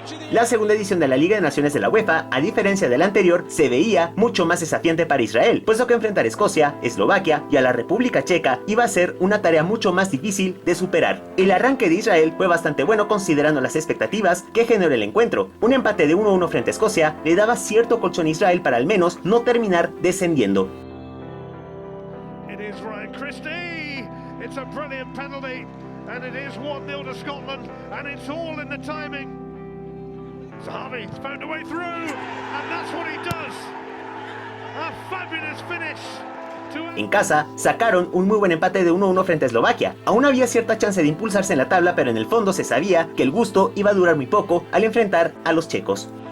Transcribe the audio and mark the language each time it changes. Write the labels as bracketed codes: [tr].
[es] La segunda edición de la Liga de Naciones de la UEFA, a diferencia de la anterior, se veía mucho más desafiante para Israel, puesto que enfrentar a Escocia, Eslovaquia y a la República Checa iba a ser una tarea mucho más difícil de superar. El arranque de Israel fue bastante bueno considerando las expectativas que generó el encuentro. Un empate de 1-1 frente a Escocia le daba cierto colchón a Israel para al menos no terminar descendiendo. [en] And it is 1-0 to Scotland, and it's all in the timing. Zahavi has found a way through, and that's what he does. A fabulous finish. [es] En casa, sacaron un muy buen empate de 1-1 frente a Eslovaquia. Aún había cierta chance de impulsarse en la tabla, pero en el fondo se sabía que el gusto iba a durar muy poco al enfrentar a los checos.